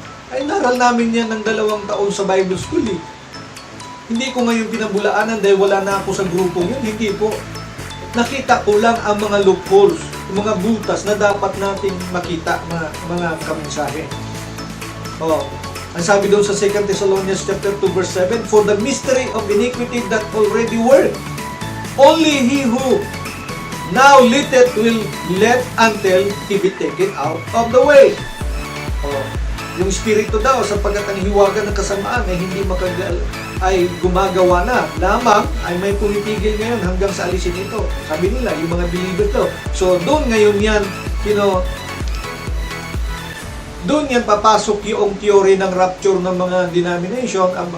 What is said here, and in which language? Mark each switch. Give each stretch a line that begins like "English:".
Filipino: Ay, naral namin yan ng 2 taon sa Bible School eh. Hindi ko ngayon pinabulaanan dahil wala na ako sa grupong yun. Hindi po. Nakita ko lang ang mga loopholes, mga butas na dapat nating makita, mga kaminsahe. Ang sabi doon sa
English: 2 Thessalonians chapter 2 verse 7, for the mystery of iniquity that already worked, only he who now litteth will let until he be taken out of the way.
Filipino: Yung spirito daw, sapagkat ang hiwaga ng kasamaan ay hindi ay gumagawa na. Lamang ay may pumipigil ngayon hanggang sa alisin ito. Sabi nila, yung mga believer to. So, doon ngayon yan, doon yan papasok yung theory ng rapture ng mga denomination.